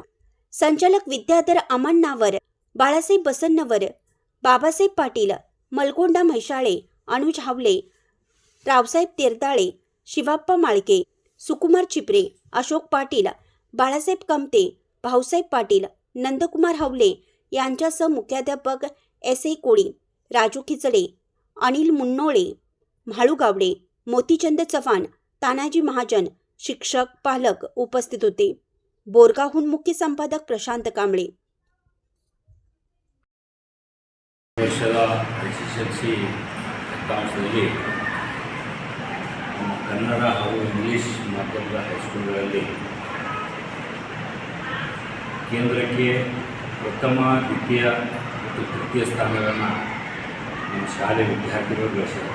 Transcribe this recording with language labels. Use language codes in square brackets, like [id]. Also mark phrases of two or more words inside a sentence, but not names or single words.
[mr] संचालक विद्याधर अमण्णावर, बाळासाहेब बसन्नवर, बाबासाहेब पाटील, मलगोंडा म्हैसाळे, अनुज हावले, रावसाहेब तेरदाळे, शिवाप्पा माळके, सुकुमार चिपरे, अशोक पाटील, बाळासाहेब कमते, भाऊसाहेब पाटील, नंदकुमार हावले यांच्यासह मुख्याध्यापक S.A. कोळी, राजू खिचडे, अनिल मुन्नोळे, म्हाळू गावडे, मोतीचंद चव्हाण, तानाजी महाजन, शिक्षक, पालक उपस्थित होते. बोरगावहून मुख्य संपादक प्रशांत कांबळे. [kn] SSLC ಫಲಿತಾಂಶದಲ್ಲಿ ಕನ್ನಡ ಹಾಗೂ ಇಂಗ್ಲೀಷ್ ಮಾಧ್ಯಮದ ಹೈಸ್ಕೂಲ್ಗಳಲ್ಲಿ ಕೇಂದ್ರಕ್ಕೆ ಪ್ರಥಮ, ದ್ವಿತೀಯ ಮತ್ತು ತೃತೀಯ ಸ್ಥಾನಗಳನ್ನು ನಮ್ಮ ಶಾಲೆ ವಿದ್ಯಾರ್ಥಿಗಳು ಗಳಿಸಿದ್ದಾರೆ.